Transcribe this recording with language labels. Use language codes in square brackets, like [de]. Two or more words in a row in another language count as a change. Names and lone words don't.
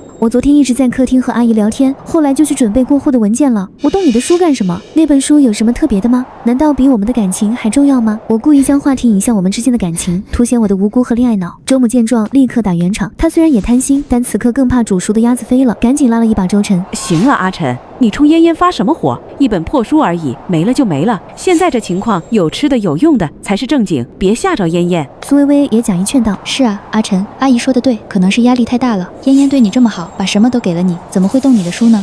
[zh] 我昨天一直在客廳和阿姨聊天，後來就去準備過戶的文件了。我動你的書幹什麼？那本書有什麼特別的嗎？難道比我們的感情還重要嗎？” 我故意將話題引向我們之間的感情，凸顯我的無辜和戀愛腦。周母見狀，立刻打圓場。她雖然也貪心，但此刻更怕煮熟的鴨子飛了，趕緊拉了一把周晨：“ 行了，阿晨，你衝嫣嫣發什麼火？一本破書而已，沒了就沒了。現在這情況，有吃的有用的才是正經，別嚇着嫣嫣。” 蘇微微也假意勸道：“ 是啊，阿晨，阿姨說的對，可能是壓力太大了。嫣嫣對你這麼好，把什麼都給了你，怎麼會動你的書呢？”